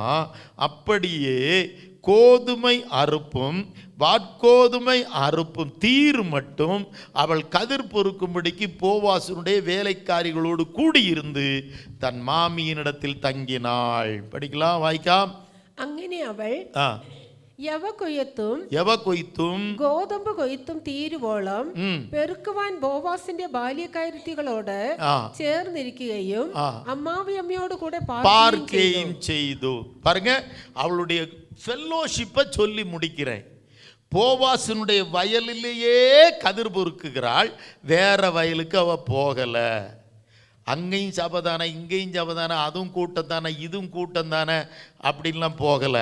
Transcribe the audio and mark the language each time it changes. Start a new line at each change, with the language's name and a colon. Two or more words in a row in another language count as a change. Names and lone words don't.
Tamil: அப்படியே கோதுமை அறுப்பும் வாட்கோதுமை அறுப்பும் தீர் மட்டும் அவள் கதிர் பொறுக்கும்படிக்கு போவாசனுடைய வேலைக்காரிகளோடு கூடியிருந்து தன் மாமியினிடத்தில் தங்கினாள். படிக்கலாம், வாய்ക്കാം.
Malayalam: അങ്ങനെ അവൾ യവ കൊയ്ത്തും ഗോതമ്പ് കൊയ്ത്തും തീരുവോളം പെറുക്കുവാൻ ബോവാസിന്റെ ബാല്യക്കാരത്തികളോട് ചേർന്നിരിക്കുകയും അമ്മാവി അമ്മയോട് കൂടെ പാർക്കുകയും ചെയ്തു.
Tamil: பாருங்க, அவளுடைய ஃபெல்லோஷிப்பை சொல்லி முடிக்கிறேன். போவாசனுடைய வயலிலேயே கதிர் பொறுக்குகிறாள். வேற வயலுக்கு அவ போகலை. அங்கேயும் சபதானே, இங்கேயும் சபதானே, அதுவும் கூட்டம் தானே, இதுவும் கூட்டம் தானே அப்படின்லாம் போகலை.